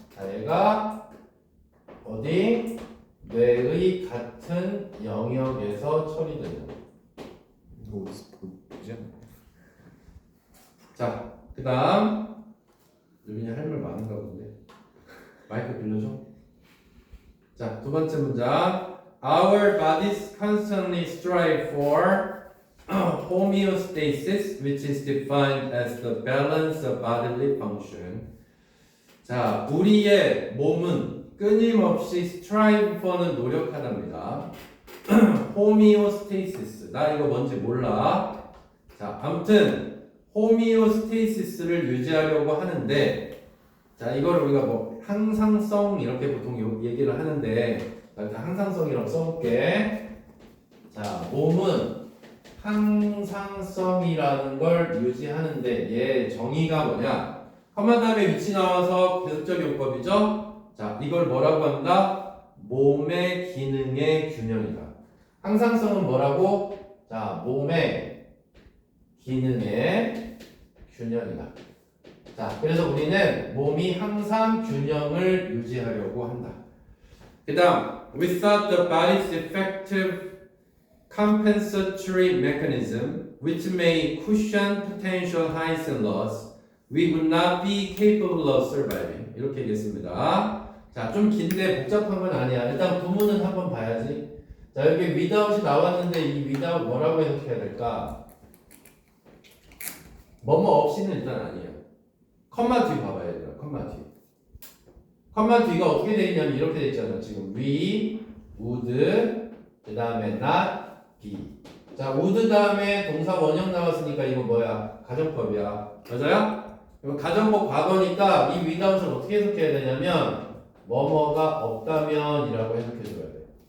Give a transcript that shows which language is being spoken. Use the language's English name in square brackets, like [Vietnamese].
[Korean] 자, 얘가 어디? 뇌의 같은 영역에서 처리된다. 이거 어디서 보지 않나? 자, 그 다음 유빈이 할 말 많은가 본데 마이크 빌려줘. 자, 두 번째 문장. [English] Our bodies constantly strive for homeostasis, which is defined as the balance of bodily function. [Korean] 자, 우리의 몸은 끊임없이 strive for는 노력하답니다. homeostasis. 나 이거 뭔지 몰라. 자, 아무튼 homeostasis를 유지하려고 하는데, 자, 이걸 우리가 뭐 항상성 이렇게 보통 얘기를 하는데, 자, 일단 항상성이라고 써볼게. 자, 몸은 항상성이라는 걸 유지하는데 얘 정의가 뭐냐? 컴마 다음에 위치 나와서 계속적 용법이죠? 자, 이걸 뭐라고 한다? 몸의 기능의 균형이다. 항상성은 뭐라고? 자, 몸의 기능의 균형이다. 자, 그래서 우리는 몸이 항상 균형을 유지하려고 한다. 그 다음, [English] without the body's effective compensatory mechanism, which may cushion potential highs and lows, we would not be capable of surviving. [Korean] 이렇게 얘기했습니다. 자, 좀 긴데 복잡한 건 아니야. 일단 구문은 한번 봐야지. 자, 여기 without이 나왔는데 이 without 뭐라고 해석해야 될까? 뭐뭐 없이는 일단 아니에요. 컴마 뒤 봐봐야 돼요. 컴마 뒤. 컴마 뒤가 어떻게 돼 있냐면 이렇게 돼 있잖아. 지금 we, would, 그 다음에 not, be. 자, would 다음에 동사 원형 나왔으니까 이거 뭐야? 가정법이야. 맞아요? 그럼 가정법 과거니까 이 without을 어떻게 해석해야 되냐면 뭐뭐가 없다면이라고 해석해 줘야 돼.